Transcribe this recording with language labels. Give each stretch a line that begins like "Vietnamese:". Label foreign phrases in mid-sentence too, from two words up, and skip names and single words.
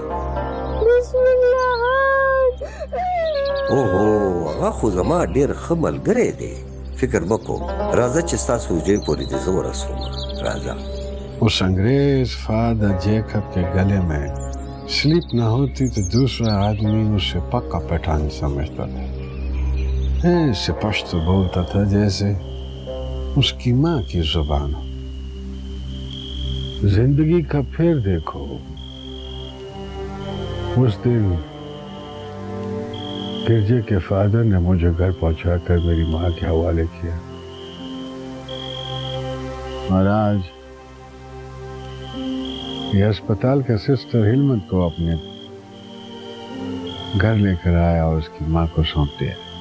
Pashto: اوهو هغه خو زما ډېر ښه ملګری دی، فکر مه کوه. راځه چې ستا سوجۍ پورې دې زه ورسوم. راځه.
Urdu: اس انگریز فادر جیکب کے گلے میں سلیپ نہ ہوتی تو دوسرا آدمی اسے پکا پٹھان سمجھتا تھا. ایسے پشتو بولتا تھا جیسے اس کی ماں کی زبان ہو. زندگی کا پھر دیکھو، اس دن گرجے کے فادر نے مجھے گھر پہنچا کر میری ماں کے حوالے کیا، اور آج یہ اسپتال کا سسٹر ہلمت کو اپنے گھر لے کر آیا اور اس کی ماں کو سونپ دیا.